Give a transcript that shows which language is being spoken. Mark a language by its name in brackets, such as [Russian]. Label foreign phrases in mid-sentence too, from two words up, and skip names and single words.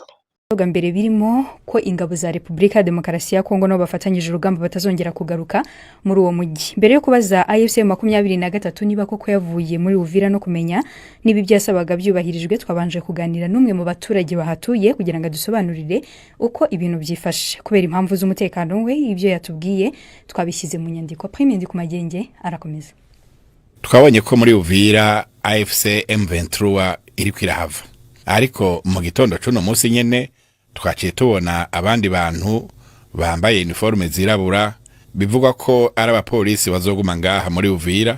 [Kinyarwanda] Mbere birimo ko ingabo za Republika ya Demokarasi ya Kongo no bafatanyije urugamba batazongera kugaruka muri uwo mujyi. Mbere yo kubaza AFC 23 niba koko yavuye muri Uvira no kumenya niba byasabaga byubahirijwe, twabanje kuganira n'umwe mu baturage bahatuye kugira ngo adusobanurire uko ibintu byifashe. Kubera impamvu z'umutekano we ibyo yatubwiye twabishyize mu nyandiko. Premier ku magenge arakomeza. [Rundi] Twabonye ko muri Uvira AFC M23 iri kwirahava, ariko mu gitondo cuno munsi nyene twaciye tubona abandi bantu bambaye uniforme zirabura bivuga ko ari abapolisi bazoguma ngaha muri Uvira.